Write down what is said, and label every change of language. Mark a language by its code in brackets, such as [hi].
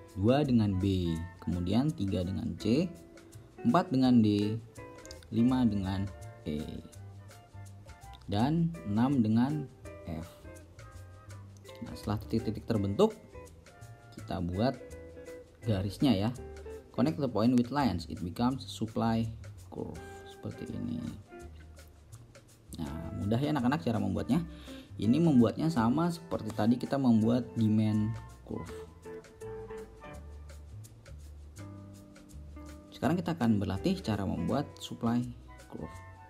[id] 2 dengan B, kemudian 3 dengan C, 4 dengan D, 5 dengan E, dan 6 dengan F. Nah, setelah titik-titik terbentuk, kita buat garisnya ya. [en] Connect the point with lines, it becomes supply curve [id] seperti ini. Nah, mudah ya anak-anak cara membuatnya. Ini membuatnya sama seperti tadi kita membuat demand curve. Sekarang kita akan berlatih cara membuat supply curve.